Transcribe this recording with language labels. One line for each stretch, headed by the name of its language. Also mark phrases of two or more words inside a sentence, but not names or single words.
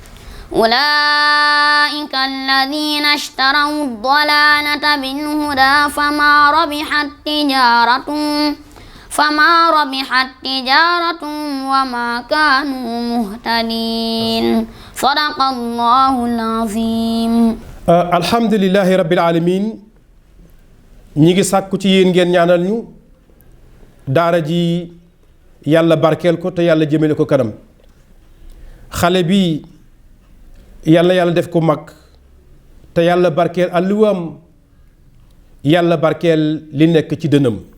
Arabic: أولئك الذين اشتروا الضلالة بالهدى فما ربحت تجارتهم وما كانوا مهتدين صدق الله العظيم. الحمد لله رب العالمين.
Wolof: ñi ngi sàkku ci yéen ngeen ñaanal ñu daara ji yàlla barkeel ko te yàlla jëmale ko kanam. xale bi yàlla def ko mag te yàlla barkeel alluwam yàlla barkeel li nekk ci dënam.